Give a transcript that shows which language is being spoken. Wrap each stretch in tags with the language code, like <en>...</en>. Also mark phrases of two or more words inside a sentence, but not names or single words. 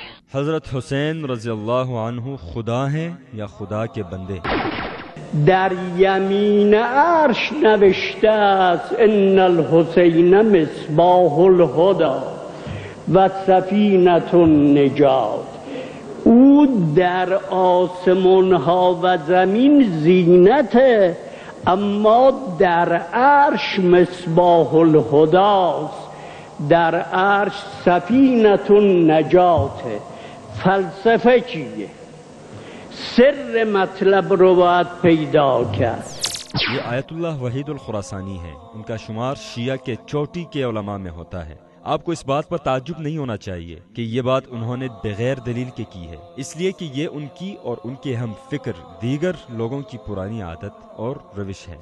<ur>حضرت حسین رضی اللہ عنہ خدا ہیں یا خدا کے بندے؟</ur> <fa>در یمین عرش نوشته است</fa> <ar>ان الحسین مصباح الهدی و سفینة النجات.</ar> <fa>او در آسمان ها و زمین زینته، اما در عرش</fa> <ar>مصباح الهدی</ar> <fa>است، در عرش</fa> <ar>سفینة النجات.</ar> <fa>فلسفه چیه؟ سر مطلب رو باید پیدا کرد.</fa> <ur>یہ آیت اللہ وحید الخراسانی ہیں، ان کا شمار شیعہ کے چوٹی کے علماء میں ہوتا ہے۔ آپ کو اس بات پر تعجب نہیں ہونا چاہیے کہ یہ بات انہوں نے بغیر دلیل کے کی ہے، اس لیے کہ یہ ان کی اور ان کے ہم فکر دیگر لوگوں کی پرانی عادت اور روش ہے۔</ur>